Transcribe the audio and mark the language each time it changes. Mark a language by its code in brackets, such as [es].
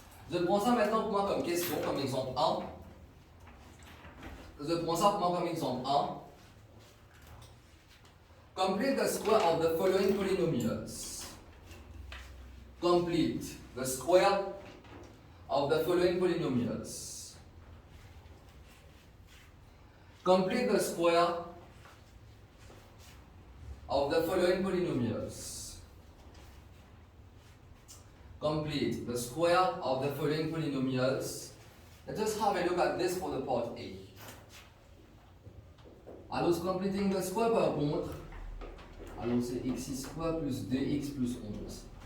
[fr] Je prends ça maintenant pour moi comme question, comme exemple 1. Je prends ça pour moi comme exemple 1. [en] Complete the square of the following polynomials. Complete the square of the following polynomials. Complete the square of the following polynomials. Complete the square of the following polynomials. Let us have a look at this for the part A. [fr] Alors, completing the square par contre, alors c'est x square plus 2x plus 11.